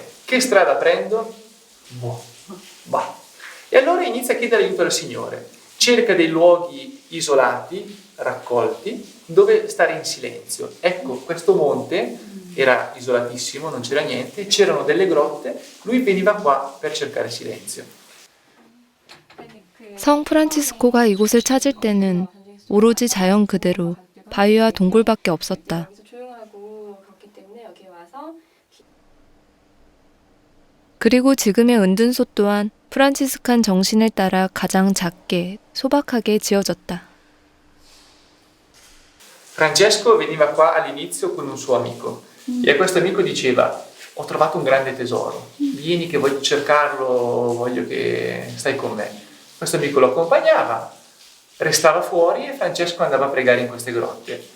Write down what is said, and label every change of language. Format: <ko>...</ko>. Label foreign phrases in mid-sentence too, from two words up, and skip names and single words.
<it>Che strada prendo? Bah. E allora inizia a chiedere aiuto al Signore. Cerca dei luoghi isolati, raccolti, dove stare in silenzio. Ecco, questo monte era isolatissimo, non c'era niente, c'erano delle grotte, lui veniva qua per cercare silenzio.</it> <ko>성 프란치스코가 이곳을 찾을 때는 오로지 자연 그대로 바위와 동굴밖에 없었다. 그리고 지금의 은둔소 또한 프란치스칸 정신을 따라 가장 작게, 소박하게 지어졌다.</ko> <it>Francesco veniva qua all'inizio con un suo amico e a questo amico diceva: ho trovato un grande tesoro, vieni che voglio cercarlo, voglio che stai con me. Questo amico lo accompagnava, restava fuori e Francesco andava a pregare in queste grotte.</it>